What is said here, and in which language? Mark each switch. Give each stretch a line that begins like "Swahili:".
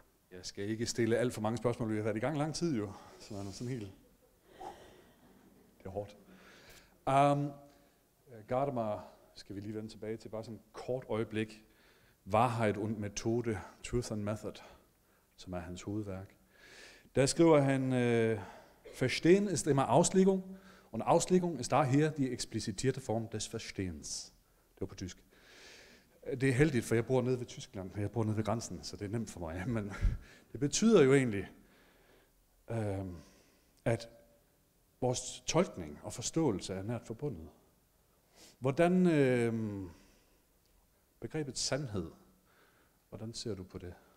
Danish: Jeg skal ikke stille alt for mange spørgsmål, vi har været i gang lang tid jo, så er sådan helt. Det er hårdt. Gadamer skal vi lige vende tilbage til, bare sådan et kort øjeblik. Wahrheit und Methode, Truth and Method, som er hans hovedværk. Der skriver han,
German: Verstehen ist immer Auslegung, und Auslegung ist daher die explizitierte Form des Verstehens.
Danish: Det var på tysk. Det er heldigt, for jeg bor nede ved Tyskland, for jeg bor nede ved grænsen, så det er nemt for mig. Men det betyder jo egentlig, at vores tolkning og forståelse er nært forbundet. Hvordan begrebet sandhed, hvordan ser du på det?